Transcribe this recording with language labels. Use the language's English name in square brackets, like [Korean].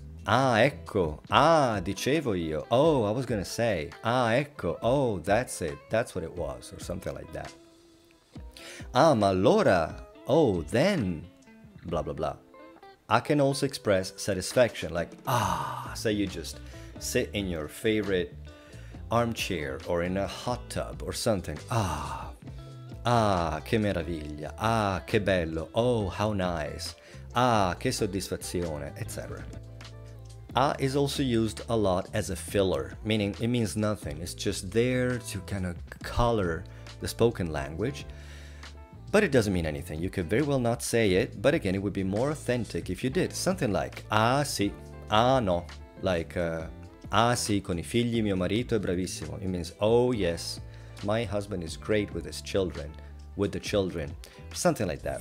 [Italian] Ah, ecco, ah, dicevo io, [English] oh, I was gonna say, [Italian] ah, ecco, [English] oh, that's it, that's what it was, or something like that. [Italian] Ah, ma allora, [English] oh, then, blah, blah, blah. I can also express satisfaction, like, ah, say you just sit in your favorite armchair or in a hot tub or something. [Italian] Ah, ah, che meraviglia, ah, che bello, [English] oh, how nice, [Italian] ah, che soddisfazione, etc. [English] Ah is also used a lot as a filler, meaning it means nothing. It's just there to kind of color the spoken language, but it doesn't mean anything. You could very well not say it, but again, it would be more authentic if you did. Something like, [Italian] ah sì, ah no, [English] like, [Italian] ah sì, con I figli mio marito è bravissimo. [English] It means, oh yes, my husband is great with his children, with the children, something like that.